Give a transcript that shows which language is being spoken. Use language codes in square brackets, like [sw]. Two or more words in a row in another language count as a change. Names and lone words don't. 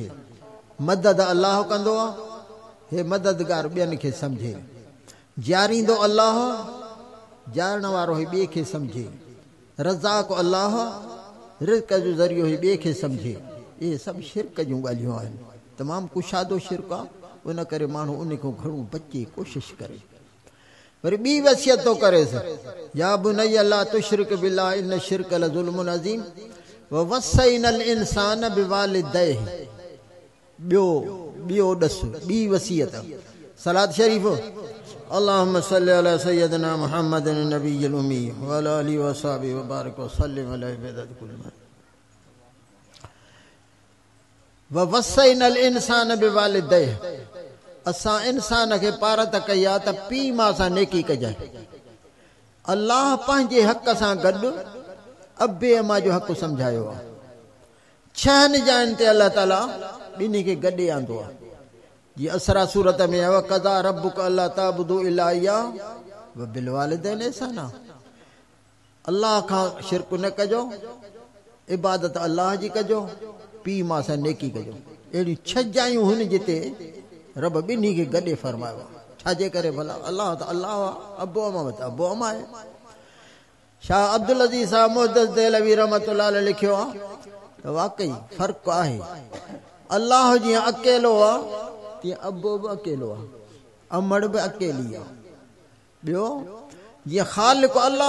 [sd] मदद अलाह कंदो आहे हे मददगार ॿियनि खे सम्झे जारींदो अलाह जारण वारो ही ॿिए खे सम्झे रज़ाक अलाह रिज़्क़ जो ज़रियो ही ॿिए खे सम्झे इहे सभु शिरक जूं ॻाल्हियूं आहिनि तमामु कुशादो शिरक आहे उन करे माण्हू उन खां घणो बचे कोशिशि करे वरी ॿी वसियत थो करेसि [ar] يا بني لا تشرك بالله إن الشرك لظلم عظيم ووصينا الإنسان بوالديه [sd] ॿियो ॾस ॿी वसियत सलात शरीफ़ [ar] اللهم صل على سيدنا محمد النبي الأمي وعلى آله وأصحابه وبارك وسلم عليه بعدد كل ووصينا الإنسان بوالديه [sd] असां इंसान खे पारत कई आहे त पीउ माउ सां नेकी कजांइ अलाह पंहिंजे हक़ सां गॾु अबे अमा जो हक़ सम्झायो आहे छहनि जाइनि ते अलाह ताला ॿिन्ही खे गॾे आंदो आहे जीअं असरा सूरत में [ar] وقضى ربك ألا تعبدوا إلا إياه وبالوالدين إحسانا [sd] अलाह खां शिरक न कजो इबादत अलाह जी कजो पीउ माउ सां नेकी कजो अहिड़ियूं 6 जायूं हुन जिते रब ॿिन्ही खे गॾे फरमायो आहे छाजे करे भला अलाह त अलाह आहे अबो अमा त अबो अमा आहे शाह अब्दुल अज़ीज़ साहब मुहद्दिस देहलवी [ar] رحمة الله عليه [sd] लिखियो आहे त वाकई फ़र्क़ु आहे अलाह जीअं अकेलो आहे तीअं अबो बि अकेलो आहे अमड़ बि अकेली आहे ॿियो जीअं ख़ालिक़ अलाह